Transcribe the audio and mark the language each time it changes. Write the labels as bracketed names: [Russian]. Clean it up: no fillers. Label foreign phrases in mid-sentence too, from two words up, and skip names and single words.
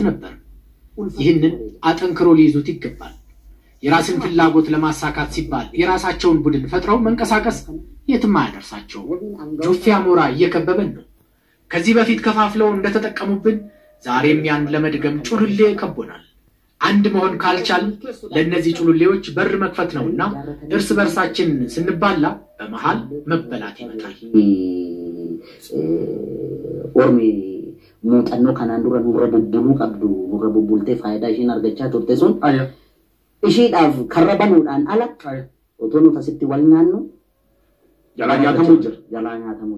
[Amharic] ነበር። ይህንን አጠንክሮ ሊይዙት ይገባል። የራስን ፍላጎት ለማሳካት ሲባል የራሳቸውን ቡድን ፈጥረው መንቀሳቀስ የትም አያደርሳቸው። ጆፌ አሞራ እየከበበን ነው። ከዚህ በፊት ከፋፍለው እንደተጠቀሙብን ዛሬም ያን ለመድገም ጩልሌ ከቦናል። አንድ መሆን ካልቻል ለነዚህ ጩልሌዎች በር መክፈት ነውና እርስ በርሳችን ስንባላ በመሃል መበላት ይመጣል። [Oromo] muuxannoo kanaan dura nurra bubbuluu qabdu nurra bubbultee faayidaa ishiin argachaa turte sun ishiidhaaf karra banuudhaan ala otoo nuti asitti wal nyaannu jalaa nyaatamuu jira. Jalaa nyaatamuu